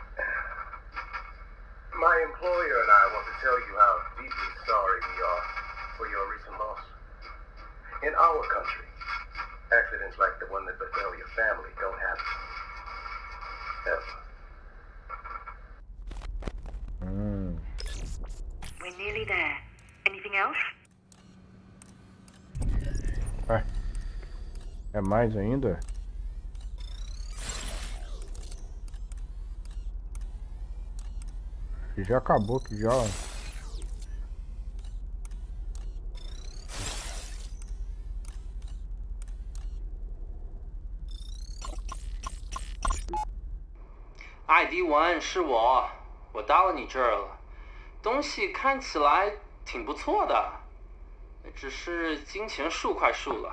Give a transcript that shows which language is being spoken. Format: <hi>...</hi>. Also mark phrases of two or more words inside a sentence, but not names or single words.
<en>My employer and I want to tell you how deeply sorry we are for your recent loss. In our country, accidents like the one that befell your family don't happen. Ever. We're nearly there. Anything else?</en> <pt>É mais ainda? Já acabou que já.</pt> <zh>艾迪文，是我到了你这儿了，东西看起来挺不错的，只是金钱数快数了。</zh>